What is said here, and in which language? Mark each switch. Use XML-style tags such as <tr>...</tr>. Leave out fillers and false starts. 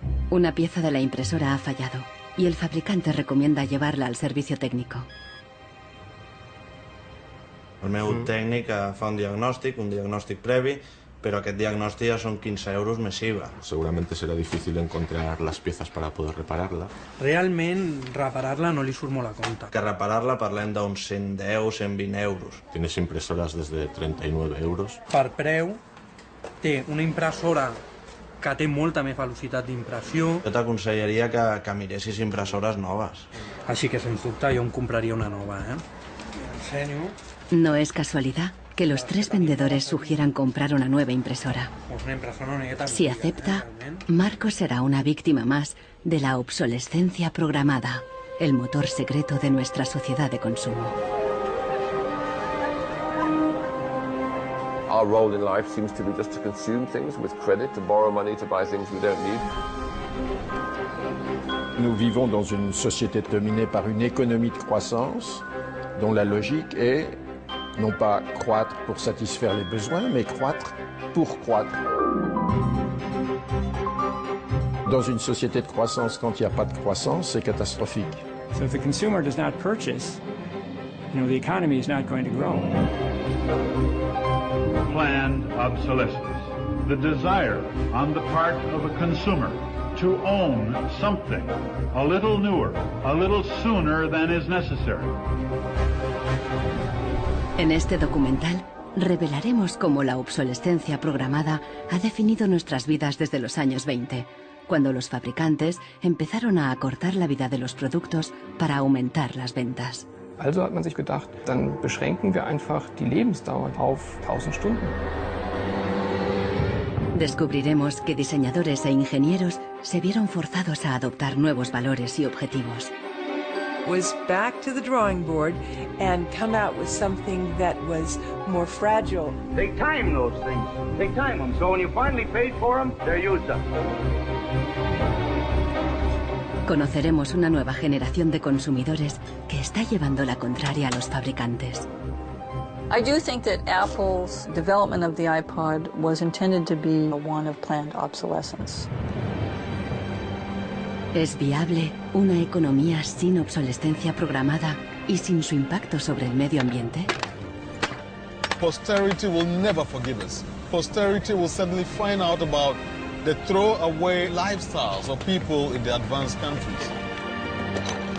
<es>Una pieza de la impresora ha fallado y el fabricante recomienda llevarla al servicio técnico.</es> <ca>El meu tècnic fa un diagnòstic previ, pero aquest diagnòstic ya son 15 euros més IVA.</ca> <es>Seguramente será difícil encontrar las piezas para poder repararla.</es> <ca>Realment, reparar-la no li surt molt a compte. Que reparar-la parlem d'uns 110, 120 euros.</ca> <es>Tienes impresoras desde 39 euros.</es> <ca>Per preu, té una impressora que té molta més velocitat d'impressió. Jo t'aconsellaria que miressis impressores noves. Així que, sens dubte, jo em compraria una nova, Ensenyo.</ca> <es>No es casualidad que los tres vendedores sugieran comprar una nueva impresora. Si acepta, Marcos será una víctima más de la obsolescencia programada, el motor secreto de nuestra sociedad de consumo.</es> <en>Our role in life seems to be just to consume things with credit, to borrow money to buy things we don't need.</en> <fr>Nous vivons dans une société dominée par une économie de croissance dont la logique est non pas croître pour satisfaire les besoins, mais croître pour croître. Dans une société de croissance, quand il n'y a pas de croissance, c'est catastrophique.</fr> <en>So if the consumer does not purchase, the economy is not going to grow. Planned obsolescence, the desire on the part of a consumer to own something a little newer, a little sooner than is necessary.</en> <es>En este documental revelaremos cómo la obsolescencia programada ha definido nuestras vidas desde los años 20, cuando los fabricantes empezaron a acortar la vida de los productos para aumentar las ventas.</es> <de>Also hat man sich gedacht, dann beschränken wir einfach die Lebensdauer auf 1000 Stunden.</de> <es>Descubriremos que diseñadores e ingenieros se vieron forzados a adoptar nuevos valores y objetivos.</es> <en>Was back to the drawing board and come out with something that was more fragile. Take time, those things. Take time them. So when you finally paid for them, they're used up. Conoceremos una nueva generación de consumidores que está llevando la contraria a los fabricantes. I do think that Apple's development of the iPod was intended to be one of planned obsolescence.</en> <es>¿Es viable una economía sin obsolescencia programada y sin su impacto sobre el medio ambiente?</es> <en>Posterity will never forgive us. Posterity will suddenly find out about the throwaway lifestyles of people in the advanced countries.</en>